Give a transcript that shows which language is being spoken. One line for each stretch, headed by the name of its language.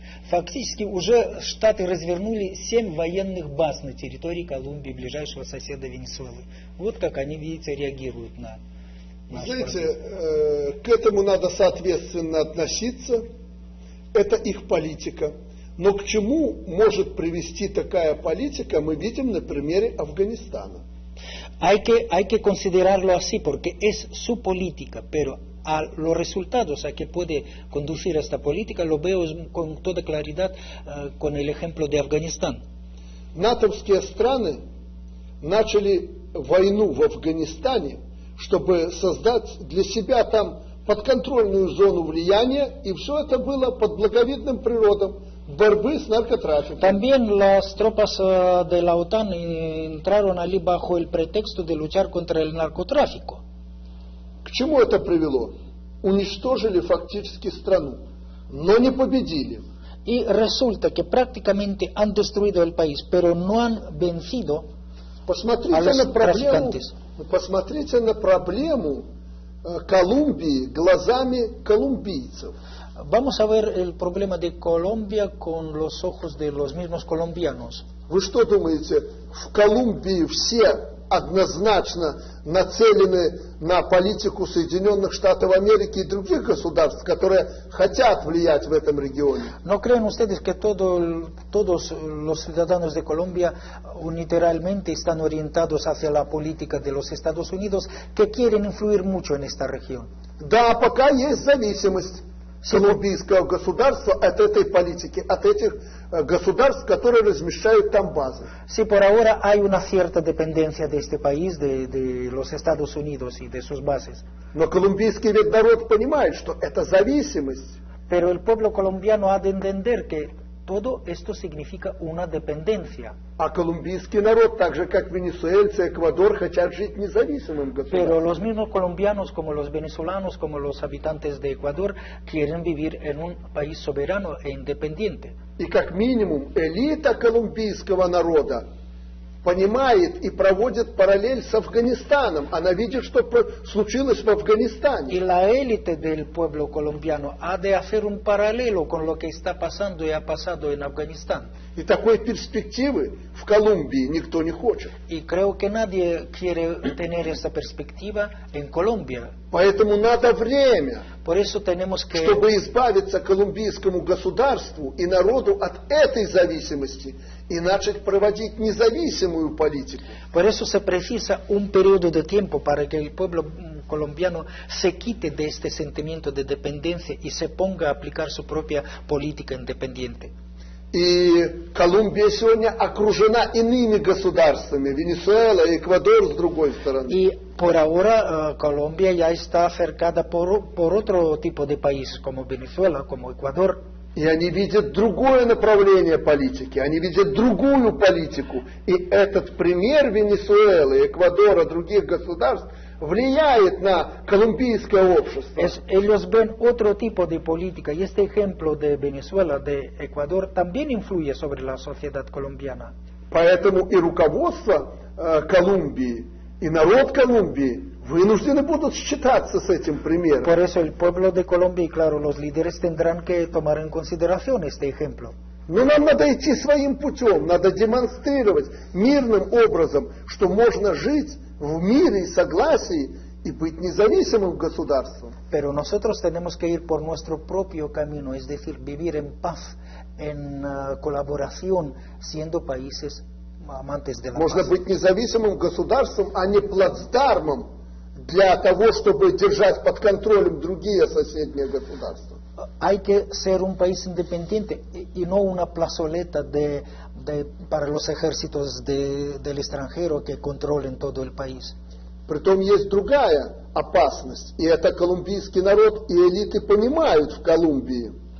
Russian: Фактически уже Штаты развернули 7 военных баз на территории Колумбии, ближайшего соседа Венесуэлы. Вот как они, видите, реагируют на... Знаете, к этому надо соответственно относиться, это их политика. Но к чему может привести такая политика, мы видим на примере Афганистана.
Spanish: Hay que considerarlo así porque es su política, pero a los resultados a que puede conducir esta política lo veo con toda claridad con el ejemplo de Afganistán.
Russian: Натовские страны начали войну в Афганистане, чтобы создать для себя там подконтрольную зону влияния, и все это было под благовидным природом борьбы с наркотрафиком.
Spanish: También las tropas de la OTAN entraron allí bajo el pretexto de luchar contra el narcotráfico.
Russian: К чему это привело? Уничтожили фактически страну, но не победили.
Spanish: Y resulta que prácticamente han destruido el país, pero no han vencido a los traficantes.
Russian: Посмотрите на проблему Колумбии глазами колумбийцев.
Spanish: Vamos a ver el problema de Colombia con los ojos de los mismos colombianos.
Russian: Вы что думаете, в Колумбии все однозначно нацелены на политику Соединенных Штатов Америки и других государств, которые хотят влиять в этом регионе?
Spanish: ¿No creen ustedes que todos los ciudadanos de Colombia unilateralmente están orientados hacia la política de los Estados Unidos, que quieren influir mucho en esta región?
Russian: Да, пока есть зависимость колумбийского государства от этой политики, от этих государств, которые размещают там базы.
Spanish: Sí, por ahora hay una cierta dependencia de este país, de los Estados Unidos y de sus bases.
Russian: Но колумбийский ведь народ понимает, что это зависимость.
Spanish: Pero el pueblo colombiano ha de entender que todo esto significa una dependencia.
Russian: А колумбийский народ, так же как венесуэльцы, Эквадор, хотят жить независимым государством.
Spanish: Pero los mismos colombianos, como los venezolanos, como los habitantes de Ecuador, quieren vivir en un país soberano e independiente.
Russian: И как минимум элита колумбийского народа понимает и проводит параллель с Афганистаном. Она видит, что случилось в Афганистане.
Spanish: Y la élite del pueblo colombiano ha de hacer un paralelo con lo que está pasando y ha pasado en Afganistán.
Russian: И такой перспективы в Колумбии никто не хочет.
Spanish: Y creo que nadie quiere tener esa perspectiva en Colombia.
Russian: Поэтому надо время,
Spanish: Por eso tenemos que...
Russian: чтобы избавиться колумбийскому государству и народу от этой зависимости и начать проводить независимую политику.
Spanish: Por eso se precisa un periodo de tiempo para que el pueblo colombiano se quite de este sentimiento de dependencia y se ponga a aplicar su propia política independiente.
Russian: И Колумбия сегодня окружена иными государствами, Венесуэла, Эквадор с другой стороны.
Spanish: Y por ahora Colombia ya está cercada por otro tipo de países como Venezuela, como Ecuador.
Russian: И они видят другое направление политики, они видят другую политику. И этот пример Венесуэлы, Эквадора, других государств влияет на колумбийское общество.
Spanish: Ellos ven otro tipo de política y este ejemplo de Venezuela, de Ecuador, también influye sobre la sociedad colombiana.
Russian: Поэтому и руководство Колумбии, и народ Колумбии вынуждены будут считаться с этим примером.
Spanish: Por eso el pueblo de Colombia y claro, los líderes tendrán que tomar en consideración este ejemplo.
Russian: Но нам надо идти своим путем, надо демонстрировать мирным образом, что можно жить в мире и согласии и быть независимым государством.
Spanish: Pero nosotros tenemos que ir por nuestro propio camino, es decir, vivir en paz, en colaboración, siendo países amantes de la
Russian: Можно
Spanish: paz.
Russian: быть независимым государством, а не плацдармом для того, чтобы держать под контролем другие соседние государства.
Spanish: Hay que ser un país independiente y no una plazoleta para los ejércitos del extranjero que controlen todo el país.
Russian: Притом есть другая опасность, и это колумбийский народ и элиты понимают в Колумбии.